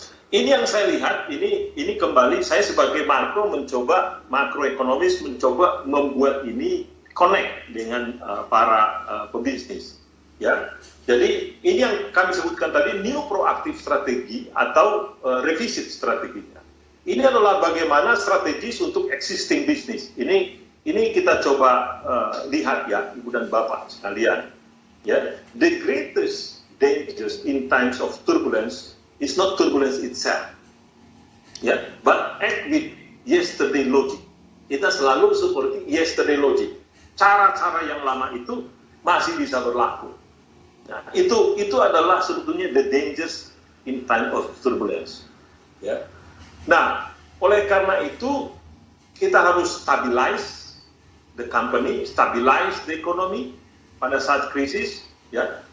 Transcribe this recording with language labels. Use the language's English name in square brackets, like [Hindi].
[Indonesian] Ini yang saya lihat, ini kembali saya sebagai makroekonomis mencoba membuat ini connect dengan para pebisnis, ya. Jadi ini yang kami sebutkan tadi, new proaktif strategi atau revisit strateginya. Ini adalah bagaimana strategis untuk [English] existing business. [Indonesian] Ini kita coba lihat ya, Ibu dan Bapak sekalian. [English] Ya, the greatest dangers in times of turbulence is not turbulence itself, [Indonesian] ya, [English] but act with yesterday logic. [Indonesian] Kita selalu seperti [English] yesterday logic. [Indonesian] Cara-cara yang lama itu masih bisa berlaku. Nah, itu adalah sebetulnya [English] the dangers in time of turbulence. [Indonesian] Ya. Nah, oleh karena itu kita harus [English] stabilize the company, stabilize the economy [Indonesian] pada saat krisis, ya.